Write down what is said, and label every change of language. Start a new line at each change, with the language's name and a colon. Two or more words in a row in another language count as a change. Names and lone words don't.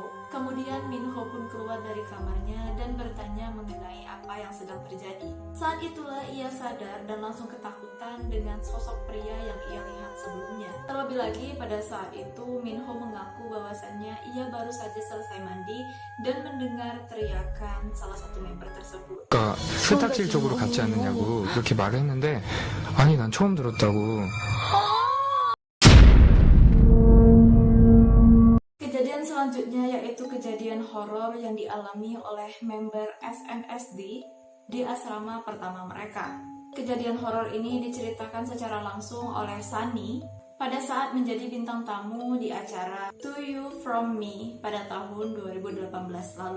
Indonesian: Kemudian Minho pun keluar dari kamarnya dan bertanya mengenai apa yang sedang terjadi. Saat itulah ia sadar dan langsung ketakutan dengan sosok pria yang ia lihat sebelumnya. Terlebih lagi pada saat itu Minho mengaku bahwasannya ia baru saja selesai mandi dan mendengar teriakan salah satu member tersebut.
Korean: 그러니까 세탁실 쪽으로 갔지 않느냐고 그렇게 말을 했는데 아니 난 처음 들었다고.
Indonesian: Kejadian selanjutnya yaitu kejadian horor yang dialami oleh member SNSD di asrama pertama mereka. Kejadian horor ini diceritakan secara langsung oleh Sunny pada saat menjadi bintang tamu di acara To You From Me pada tahun 2018 lalu.